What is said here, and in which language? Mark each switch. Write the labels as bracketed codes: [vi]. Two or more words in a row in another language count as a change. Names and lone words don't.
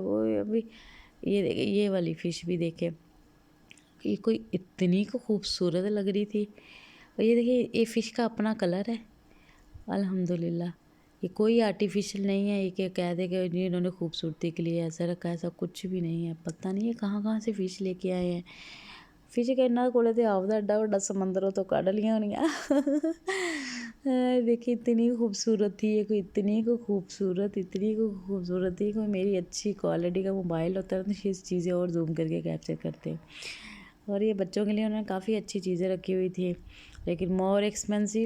[ur] وہ ابھی یہ والی فش بھی دیکھیں، یہ کوئی اتنی کو خوبصورت لگ رہی تھی. اور یہ دیکھیں یہ فش کا اپنا کلر ہے، الحمدللہ. یہ کوئی آرٹیفیشل نہیں ہے، یہ کہ کہہ دے کہ جی انہوں نے خوبصورتی کے لیے ایسا رکھا، ایسا کچھ بھی نہیں ہے. پتہ نہیں ہے کہاں کہاں سے فش لے کے آئے ہیں. [pa] فش کہ انہاں کولے تے آپ دا ایڈا بڑا سمندر تو کڈ لیاں ہونیاں. [ur] دیکھیں اتنی خوبصورت تھی یہ، کوئی اتنی کو خوبصورت، اتنی کو خوبصورت تھی. کوئی میری اچھی کوالٹی کا موبائل ہوتا ہے تو اس چیزیں اور زوم کر کے کیپچر کرتے. اور یہ بچوں کے لیے انہوں نے کافی اچھی چیزیں رکھی ہوئی تھی، لیکن [en] more expensive.